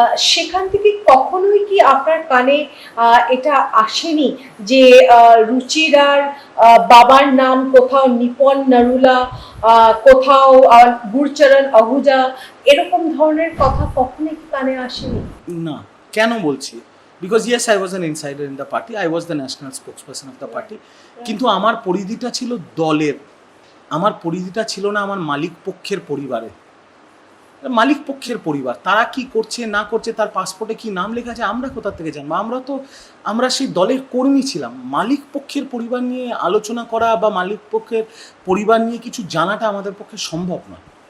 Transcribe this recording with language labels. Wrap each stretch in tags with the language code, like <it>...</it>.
<bn>সেখান থেকে কখনোই কি আপনার কানে এটা আসেনি যে রুচিরার বাবার নাম কোথাও নিপন নারুলা, কোথাও গুরচরণ আহুজা, এরকম ধরনের কথা কখনোই কি কানে আসেনি? না, কেন বলছি?</bn> <en>Because yes, I was an insider in the party. I was the national spokesperson of the party.</en> <bn>কিন্তু আমার পরিধিটা ছিল দলের, আমার পরিধিটা ছিল না আমার মালিক পক্ষের পরিবারের। মালিক পক্ষের পরিবার তারা কি করছে না করছে, তার পাসপোর্টে কি নাম লেখা আছে, আমরা কোথা থেকে জানবো? আমরা সেই দলের কর্মী ছিলাম। মালিক পক্ষের পরিবার নিয়ে আলোচনা করা বা মালিক পক্ষের পরিবার নিয়ে কিছু জানাটা আমাদের পক্ষে সম্ভব নয়।</bn>